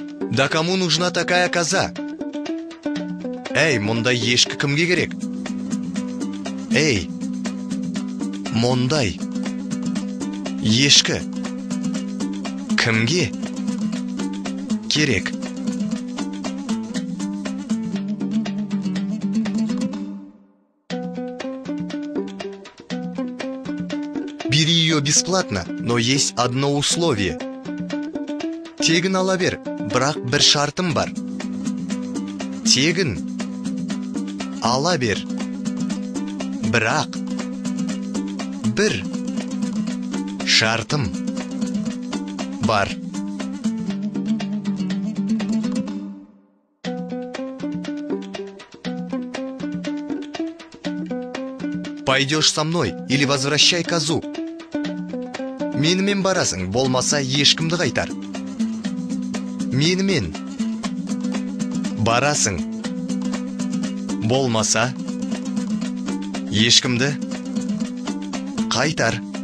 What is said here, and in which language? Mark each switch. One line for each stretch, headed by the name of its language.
Russian: Да кому нужна такая коза?
Kazakh: Мұндай ешкі кімге керек? Мұндай ешкі кімге керек?
Russian: Бери ее бесплатно, но есть одно условие.
Kazakh: Тегін ала бер, бірақ бір шартым бар. Тегін ала бер, бірақ бір шартым бар.
Russian: Пойдешь со мной или возвращай козу.
Kazakh: Менімен барасың, болмаса ешкімді қайтар. Менімен барасың, болмаса ешкімді қайтар.